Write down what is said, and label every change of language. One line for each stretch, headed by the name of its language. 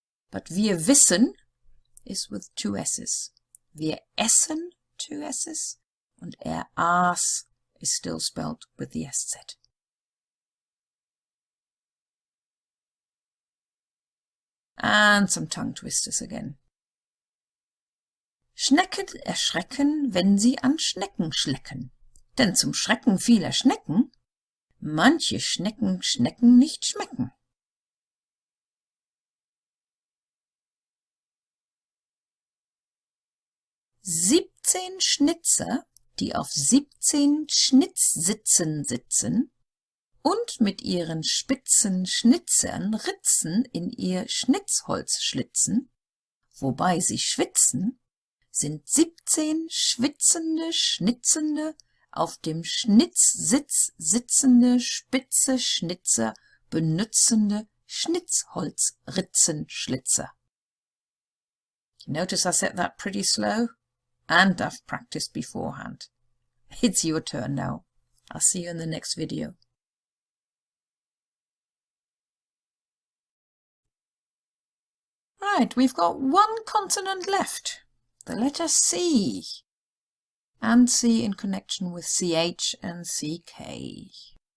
English: But
German: wir wissen
English: is with 2 S's.
German: Wir essen,
English: 2 S's. And aß is still spelled with the SZ. And some tongue twisters again.
German: Schnecken erschrecken, wenn sie an Schnecken schlecken. Denn zum Schrecken vieler Schnecken, manche Schnecken nicht schmecken. Siebzehn Schnitzer, die auf 17 Schnitzsitzen sitzen und mit ihren spitzen Schnitzern Ritzen in ihr Schnitzholz schlitzen, wobei sie schwitzen, sind 17 schwitzende, schnitzende, auf dem Schnitzsitz sitzende, spitze Schnitzer, benützende Schnitzholzritzenschlitzer.
English: You notice I said that pretty slow? And I've practiced beforehand. It's your turn now. I'll see you in the next video. Right, we've got one consonant left, the letter C, and C in connection with CH and CK.